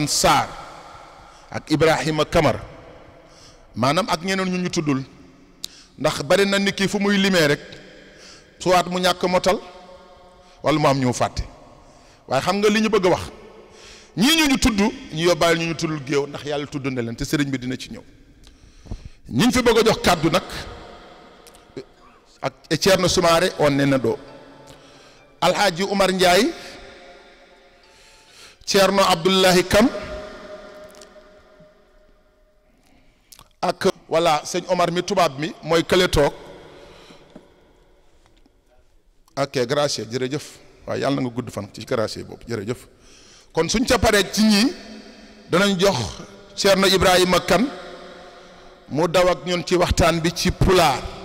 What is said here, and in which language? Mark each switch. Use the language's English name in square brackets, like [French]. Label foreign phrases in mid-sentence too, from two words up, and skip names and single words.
[Wolof] Sarr ak Ibrahima Kamara maanaam ak ñeneen ñu tuddul ndax bari na nit ki fu muy limee rek soit mu ñàkk motal wala mu am ñu fàtte waaye xam nga li ñu bëgg a wax ñii ñu tudd ñu yóbbaale ñu tuddul géew ndax yàlla tudd na leen te sëriñ bi dina ci ñëw ñi fi bëgg a jox kàddu nag ak Thierno Soumaré on ne na ɗo Alhaji Oumar Ndiaye Thierno Abdoulahi Kam ak voilà sëñ Omar mi tubaab mi mooy kële toog ok gracieux jërëjëf waaye yàlla na nga gudd fan ci gracieux boobu jërëjëf kon suñ ca paree ci ñii danañ jox Thierno Ibrahima Kane mu daw ak ñun ci waxtaan bi ci pulaar